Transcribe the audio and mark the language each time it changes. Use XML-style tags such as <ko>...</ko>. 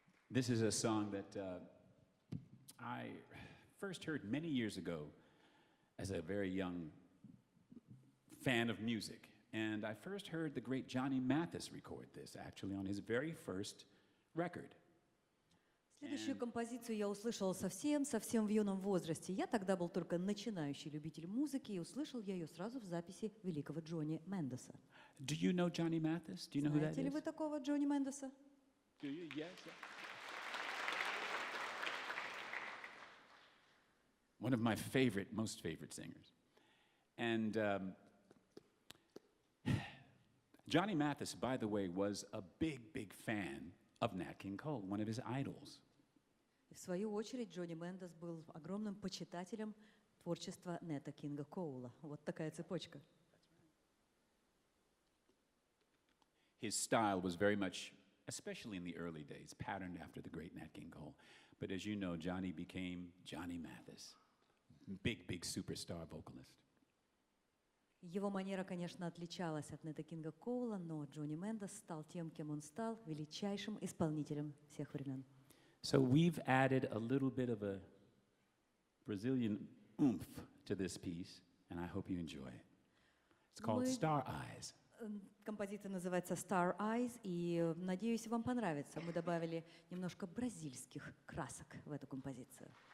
<en>This is a song that I first heard many years ago as a very young fan of music. And I first heard the great Johnny Mathis record this, actually, on his very first record.</en> <ru>Следующую композицию я услышала совсем в юном возрасте. Я тогда был только начинающий любитель музыки, и услышал я ее сразу в записи великого Джонни Мендеса.</ru> <en>Do you know Johnny Mathis? Do you know who that is?</en> <ru>Знаете ли вы такого Джонни Мендеса?</ru> <en>Do you? Yes. One of my most favorite singers. And Johnny Mathis, by the way, was a big fan of Nat King Cole, one of his idols.</en> <ru>В свою очередь, Джонни Мендес был огромным почитателем творчества Нета Кинга Коула. Вот такая цепочка.</ru> <en>His style was very much, especially in the early days, patterned after the great Nat King Cole. But as you know, Johnny became Johnny Mathis, big superstar vocalist.</en> <ru>Его манера, конечно, отличалась от Нета Кинга Коула, но Джонни Мендес стал тем, кем он стал, величайшим исполнителем всех времен.</ru> <en>So we've added a little bit of a Brazilian oomph to this piece, and I hope you enjoy it. It's called Star Eyes.</en> <ru>Композиция называется Star Eyes, и, надеюсь, вам понравится. Мы добавили немножко бразильских красок в эту композицию.</ru>